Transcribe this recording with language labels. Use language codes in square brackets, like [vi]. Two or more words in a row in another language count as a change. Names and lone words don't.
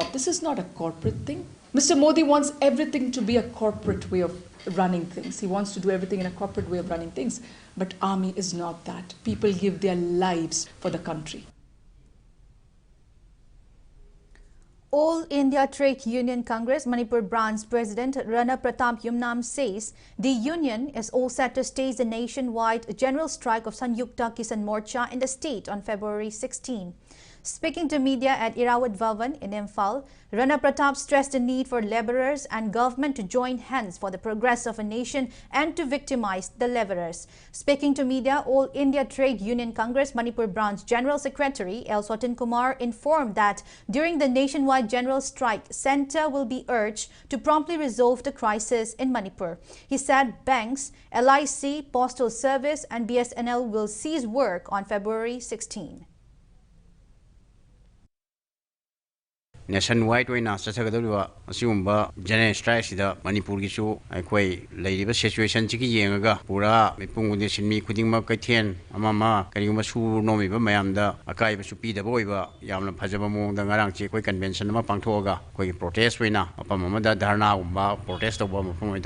[en] This is not a corporate thing. Mr. Modi wants everything to be a corporate way of running things. He wants to do everything in a corporate way of running things. But army is not that. People give their lives for the country. All India Trade Union Congress Manipur branch President Rana Pratap Yumnam says the union is all set to stage the nationwide general strike of Sanyukta Kisan Morcha in the state on February 16. Speaking to media at Irawat Bhavan in Imphal, Rana Pratap stressed the need for labourers and government to join hands for the progress of a nation and to victimize the labourers. Speaking to media, All India Trade Union Congress Manipur Branch General Secretary L. Swatin Kumar informed that during the nationwide general strike, Centre will be urged to promptly resolve the crisis in Manipur. He said banks, LIC, Postal Service and BSNL will cease work on February 16. [mni] nationwide oina chachagadoriba asiumba [en] general strike [mni] sida Manipur gi chu aikoi leiriba situation chi gi yengaga pura mipungudi sinmi khudingma kaithen amama kariguma su nomi ba mayamda akai ba su pi da boiba yamna phajaba mongda ngarang chi koi convention ma pangthoga koi protest oina apam amada dharna umba protest toba mafum oi